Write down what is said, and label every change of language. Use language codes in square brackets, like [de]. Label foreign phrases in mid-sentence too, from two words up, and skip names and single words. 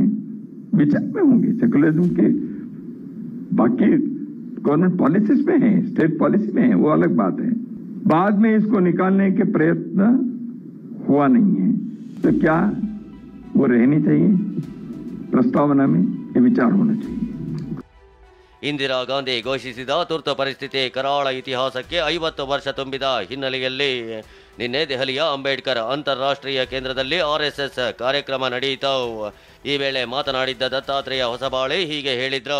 [hi] विचार में होंगे सेक्युलरिज्म के, बाकी [en] government policies [hi] में है, [en] state policy [hi] में है, वो अलग बात है. बाद में इसको निकालने के प्रयत्न हुआ नहीं है, तो क्या वो रहनी चाहिए प्रस्तावना में? ये विचार होना चाहिए. [kn] ಇಂದಿರಾ ಗಾಂಧಿ ಘೋಷಿಸಿದ ತುರ್ತು ಪರಿಸ್ಥಿತಿ ಕರಾಳ ಇತಿಹಾಸಕ್ಕೆ 50 ವರ್ಷ ತುಂಬಿದ ಹಿನ್ನೆಲೆಯಲ್ಲಿ ನಿನ್ನೆ ದೆಹಲಿಯ ಅಂಬೇಡ್ಕರ್ ಅಂತಾರಾಷ್ಟ್ರೀಯ ಕೇಂದ್ರದಲ್ಲಿ RSS ಕಾರ್ಯಕ್ರಮ ನಡೆಯಿತು. ಈ ವೇಳೆ ಮಾತನಾಡಿದ್ದ ದತ್ತಾತ್ರೇಯ ಹೊಸಬಾಳೆ ಹೀಗೆ ಹೇಳಿದ್ರು.